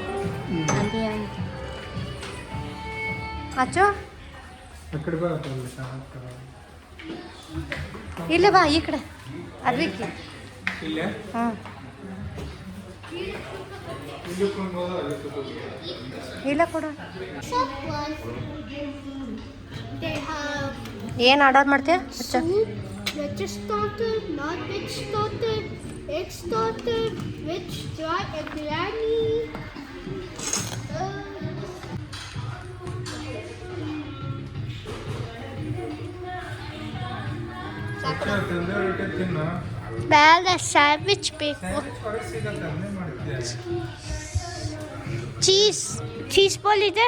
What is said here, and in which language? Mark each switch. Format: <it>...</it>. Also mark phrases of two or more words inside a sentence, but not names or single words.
<kn>ಅಚ್ಚು ಇಲ್ಲ ಬಾ ಈ ಕಡೆ ಅದಕ್ಕೆ. ಹಾಂ ಇಲ್ಲ ಕೊಡ. ಏನು ಆರ್ಡರ್ ಮಾಡ್ತೀಯ?</kn> <en>Veg starter, non-veg starter, egg starter, veg dry egg biryani.</en> <kn>ಬೇಡ ಸ್ಯಾಂಡ್ವಿಚ್ ಬೇಕು. ಚೀಸ್ ಬಾಲ್ ಇದೆ.</kn>